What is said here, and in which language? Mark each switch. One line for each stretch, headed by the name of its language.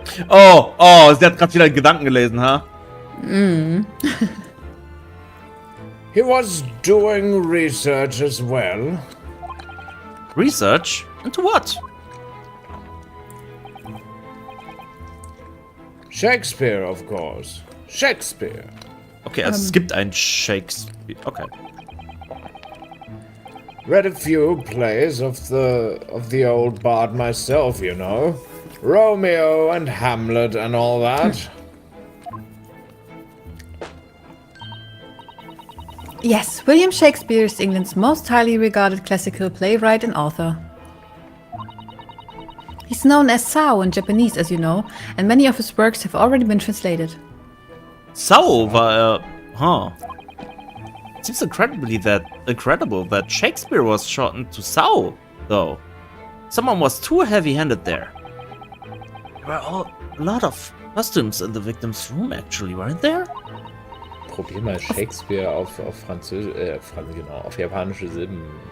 German: Oh, sie hat gerade wieder Gedanken gelesen, ha?
English: He was doing research as well. Research? Into what? Shakespeare, of course. Shakespeare.
German: Okay, also es gibt einen Shakespeare. Okay.
English: Read a few plays of the old bard myself, you know. Romeo and Hamlet and all that. Yes, William Shakespeare is England's most highly regarded classical playwright and author. He's known as Sao in Japanese, as you know, and many of his works have already been translated.
German: Sao war huh.
English: It seems incredible that Shakespeare was shortened to Sao, though. Someone was too heavy-handed there. There were a lot of costumes in the victim's room, actually, weren't there?
German: Probier mal Shakespeare auf Französisch, genau, auf japanische Silben